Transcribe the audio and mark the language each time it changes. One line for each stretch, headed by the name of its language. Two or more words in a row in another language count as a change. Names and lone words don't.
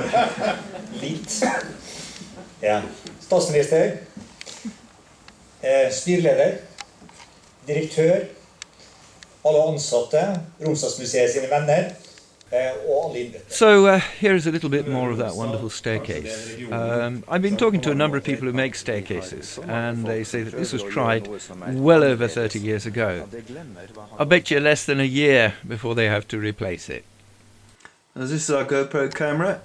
Norwegian: Litt. Ja. Statsminister, styreleder, direktør, alle ansatte, Romsdalsmuseet sine venner, og alle innbyggere.
English: So here's a little bit more of that wonderful staircase. I've been talking to a number of people who make staircases, and they say that this was tried well over 30 years ago. I bet you less than a year before they have to replace it. This is our GoPro camera.